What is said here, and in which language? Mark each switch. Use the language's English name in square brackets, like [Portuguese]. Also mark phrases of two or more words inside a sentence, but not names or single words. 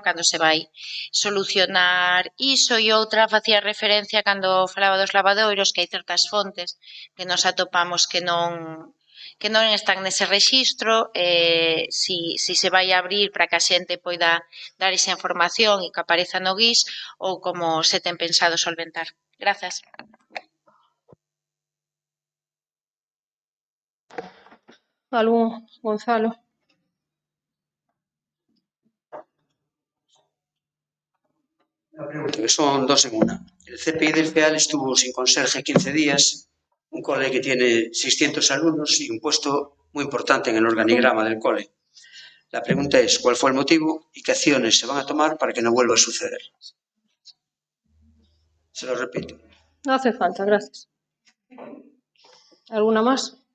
[Galician] Cando se vai solucionar iso? E outra facía referencia cando falaba dos lavadoiros, que hai certas fontes que nos atopamos que non están nese rexistro, si se vai abrir para que a xente poida dar esa información e que apareza no guís, ou como se ten pensado solventar. Grazas. Algún, Gonzalo? [Spanish] Que son dos en una. El CPI del FEAL estuvo sin conserje 15 días, un cole que tiene 600 alumnos y un puesto muy importante en el organigrama del cole. La pregunta es, ¿cuál fue el motivo y qué acciones se van a tomar para que no vuelva a suceder? Se lo repito. No hace falta, gracias. ¿Alguna más?